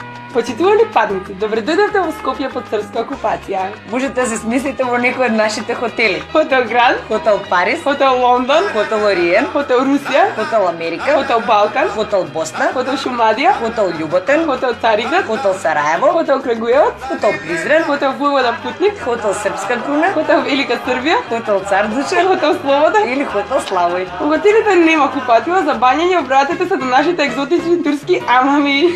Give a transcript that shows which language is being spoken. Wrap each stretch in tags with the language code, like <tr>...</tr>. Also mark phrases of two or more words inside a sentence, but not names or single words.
<mk>Почитувани падници, добре дојдовте во Скопје под српска окупација. Можете да се смислите во некој од нашите хотели. Хотел Гранд, Хотел Парис, Хотел Лондон, Хотел Ориен, Хотел Русија, Хотел Америка, Хотел Балкан, Хотел Босна, Хотел Шумадија, Хотел Љуботен, Хотел Цариград, Хотел Сараево, Хотел Крагуевац, Хотел Призрен, Хотел Војвода Путник, Хотел Српска круна, Хотел Велика Србија, Хотел Цар Дуче, Хотел Слобода или Хотел Славој. Во хотелите нема купатила за бањење, обратете се до нашите екзотични турски амами.</mk>